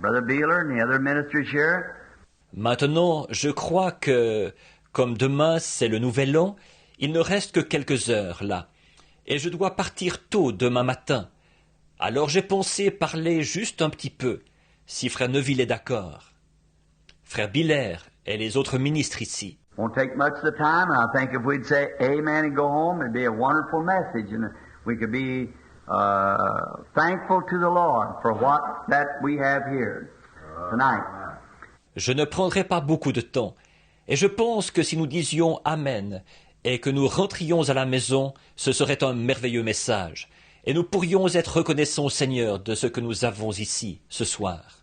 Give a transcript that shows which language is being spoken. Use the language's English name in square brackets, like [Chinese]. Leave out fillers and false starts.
[English] Brother Beeler and the other ministers here. [French] Maintenant, je crois que, comme demain c'est le Nouvel An, il ne reste que quelques heures là, et je dois partir tôt demain matin. Alors j'ai pensé parler juste un petit peu, si frère Neville est d'accord. Frère Biller et les autres ministres ici. [English] Won't take much of the time, and I think if we'd say amen and go home, it'd be a wonderful message, and we could be thankful to the Lord for what that we have here tonight. [French] Je ne prendrai pas beaucoup de temps, et je pense que si nous disions amen et que nous rentrions à la maison, ce serait un merveilleux message. Et nous pourrions être reconnaissants au Seigneur de ce que nous avons ici, ce soir.